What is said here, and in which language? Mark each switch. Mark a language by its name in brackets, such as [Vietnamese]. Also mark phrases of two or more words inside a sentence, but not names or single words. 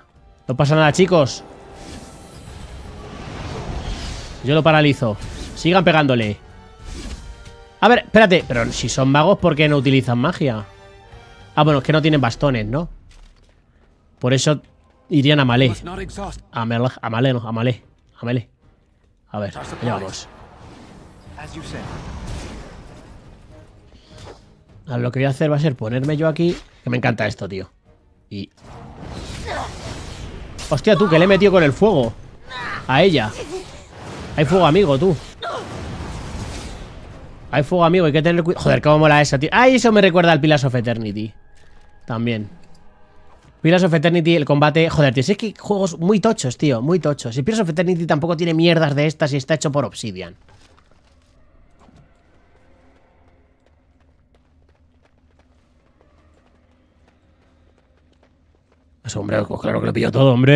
[Spanish] No pasa nada, chicos. Yo lo paralizo. Sigan pegándole. A ver, espérate. Pero si son magos, ¿por qué no utilizan magia? Ah, bueno, es que no tienen bastones, ¿no? Por eso irían a Malé. A Malé, no, a Malé. A Malé. A ver, allá vamos. Ahora lo que voy a hacer va a ser ponerme yo aquí. Que me encanta esto, tío. Y... Hostia, tú, que le he metido con el fuego. A ella. Hay fuego amigo, tú. Hay fuego amigo, hay que tener cuidado. Joder, cómo mola esa, tío. Ay, eso me recuerda al Pillars of Eternity. También. Pillars of Eternity, el combate... Joder, tío, si es que juegos muy tochos, tío. Muy tochos. Y Pillars of Eternity tampoco tiene mierdas de estas y está hecho por Obsidian. Eso, hombre, pues claro que lo pillo todo, hombre.